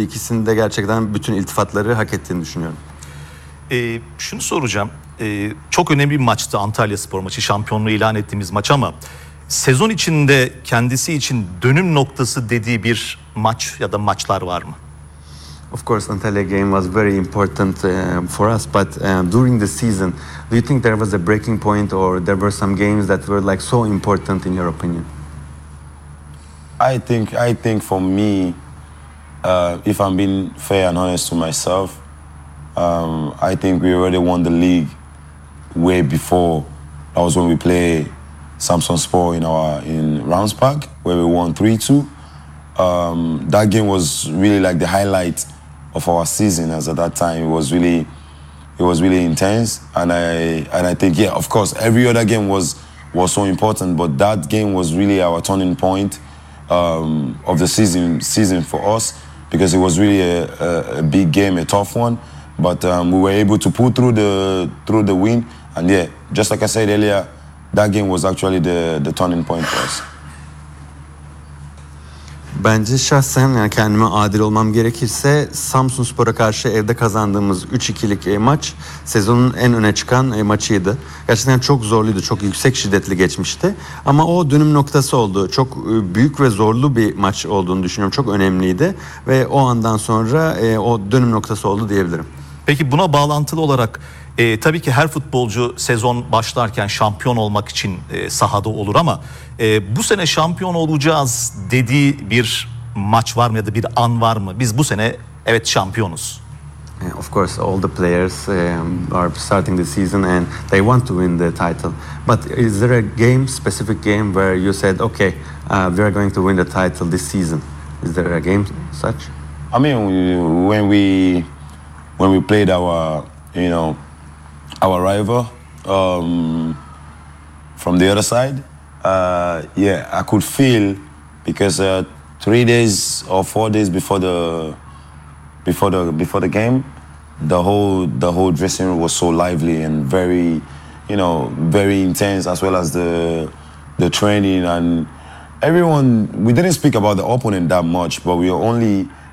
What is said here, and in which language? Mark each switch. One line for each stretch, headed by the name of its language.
Turkish: İkisini de gerçekten bütün iltifatları hak ettiğini düşünüyorum. Şunu soracağım. Çok önemli bir maçtı Antalya Spor maçı. Şampiyonluğu ilan ettiğimiz maç ama sezon içinde kendisi için dönüm noktası dediği bir maç ya da maçlar var mı?
English: Of course, Antalya game was very important for us, but during the season, do you think there was a breaking point or there were some games that were like so important in your opinion? I think for me, if I'm being fair and honest to myself, I think we already won the league way before. That was when we played Samsung Sport in Rams Park, where we won 3-2. That game was really like the highlight of our season. As at that time, it was really intense. And I think, yeah, of course, every other game was so important, but that game was really our turning point of the season for us, because it was really a big game, a tough one. But we were able to pull through the win. And yeah, just like I said earlier, that game was actually the turning point for us.
Turkish: Bence şahsen, yani kendime adil olmam gerekirse, Samsun Spor'a karşı evde kazandığımız 3-2'lik maç sezonun en öne çıkan maçıydı. Gerçekten çok zorluydu, çok yüksek şiddetli geçmişti. Ama o dönüm noktası oldu. Çok büyük ve zorlu bir maç olduğunu düşünüyorum. Çok önemliydi ve o andan sonra o dönüm noktası oldu diyebilirim. Peki buna bağlantılı olarak, tabii ki her futbolcu sezon başlarken şampiyon olmak için sahada olur ama bu sene şampiyon olacağız dediği bir maç var mı ya da bir an var mı? Biz bu sene evet şampiyonuz.
English: Of course, all the players are starting the season and they want to win the title. But is there a game, specific game where you said, okay, we are going to win the title this season? Is there a game such? I mean, when we played our rival from the other side, I could feel, because 3 days or 4 days before the game, the whole dressing room was so lively and very, you know, very intense, as well as the training, and everyone, we didn't speak about the opponent that much, but we were only